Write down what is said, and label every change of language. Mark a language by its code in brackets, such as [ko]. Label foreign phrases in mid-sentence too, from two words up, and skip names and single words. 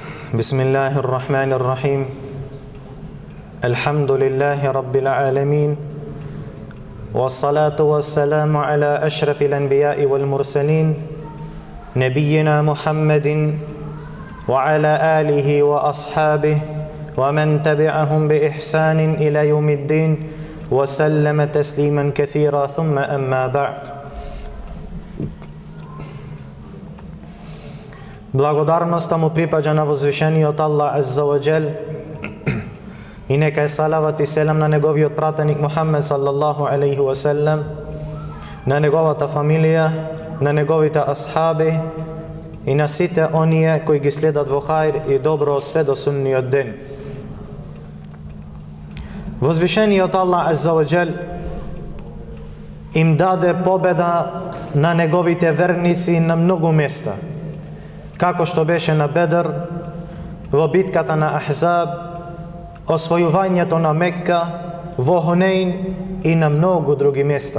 [ar] بسم الله الرحمن الرحيم الحمد لله رب العالمين والصلاة والسلام على أشرف الأنبياء والمرسلين نبينا محمد وعلى آله وأصحابه ومن تبعهم بإحسان إلى يوم الدين وسلم تسليما كثيرا ثم أما بعد. [mk] Благодарноста му припаѓа на возвишениот Аллах [ar] عز وجل [mk] и нека е салават и селам на неговиот пратеник Мухаммед [ar] صلى الله عليه وسلم, [mk] на неговата фамилија, на неговите асхаби и на сите оние кои ги следат во хајр и добро све до сунниот ден. Возвишениот Аллах [ar] عز وجل [mk] им даде победа на неговите верници на многу места, како што беше на Бедр, во битката на Ахзаб, освојувањето на Мекка, во Хунейн и на многу други места.